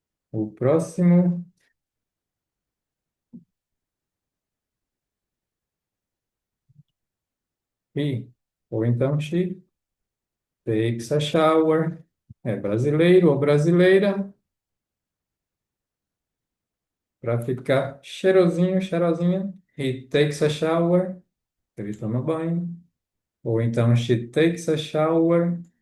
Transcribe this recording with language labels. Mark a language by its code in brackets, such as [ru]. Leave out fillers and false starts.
[pt] O próximo, he. Ou então, [en] she takes a shower. [pt] É brasileiro ou brasileira, para ficar cheirosinho, cheirosinha. [en] He takes a shower. [pt] Ele toma banho. Ou então, [en] she takes a shower.